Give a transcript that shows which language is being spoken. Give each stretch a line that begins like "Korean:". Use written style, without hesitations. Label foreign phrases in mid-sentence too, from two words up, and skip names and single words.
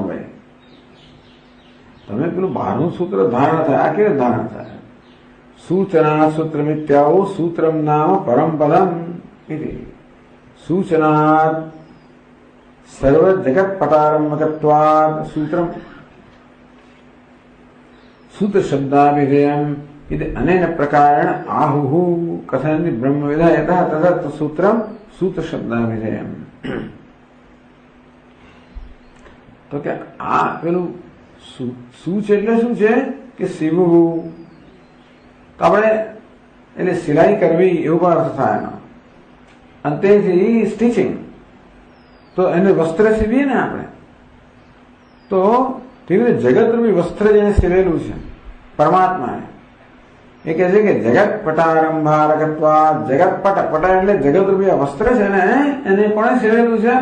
Gujarati: ભાઈ તમે પેલું બહારનું સૂત્ર ધારણ થાય, આ કેવી ધારણ થાય?
Sanskrit: सूचना सूत्रम् इत्याहुः सूत्रम् नाम परमम् पदम् इति. सूचनात् सर्व जगत् पटारम्भकत्वात् सूत्रम् सूत्र शब्दाभिधेयम् इति अनेन प्रकारेण आहुः कथयन्ति ब्रह्मविदः यतः तदर्थ सूत्रम सूत्र शब्दाभिधेयम्.
Gujarati: તો કે આ પેલું સૂચ એટલે શું છે કે સીવવું. તો આપણે એટલે સિલાઈ કરવી એવો પણ અર્થ થાય એનો. અને તેથી સ્ટીચિંગ, તો એને વસ્ત્ર સીવીએ ને આપણે, તો તેવી રીતે જગતરૂપી વસ્ત્ર જેને સીવેલું છે પરમાત્માએ, એ કહે છે કે
Sanskrit: जगत पटारंभारकत्वा,
Gujarati: જગત પટ, પટ એટલે જગતરૂપી વસ્ત્ર છે ને એને કોણે સીવેલું છે?